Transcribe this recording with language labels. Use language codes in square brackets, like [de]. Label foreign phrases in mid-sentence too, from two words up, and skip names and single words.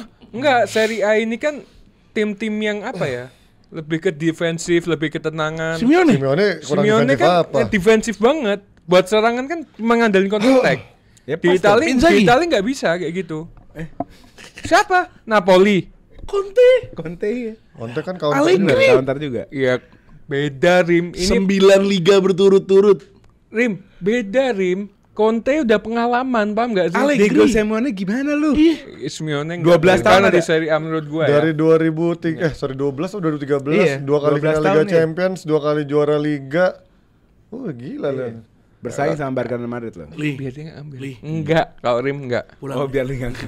[id] Enggak, Serie A ini kan tim-tim yang apa ya? Lebih ke defensif, lebih ke tenangan. Simeone. Kurang Simeone defensif kan apa? defensif banget. Buat serangan kan mengandalkan [en] counter attack. [id] Ya, Di pas Italia, Inzaghi. di Italia nggak bisa kayak gitu. Siapa? Napoli. Conte. Conte ya. Conte kan kawan Allegri. Counter juga. Iya, beda Rim. Ini 9 liga berturut-turut. Rim, beda Rim. Conte udah pengalaman, paham nggak sih? Allegri. Diego Simeone gimana lu? Simeone 12 tahun di ada. Serie A menurut gua dari ya. 2003 12 atau 2013 Iya, 2 kali 12 final tahun Liga ya. Champions, 2 kali juara Liga. Gila Iya. lah. Bersaing sama Barca dan Madrid loh. Biar dia ngambil. Enggak, kalau Rim enggak. Oh, biar Ling ngambil.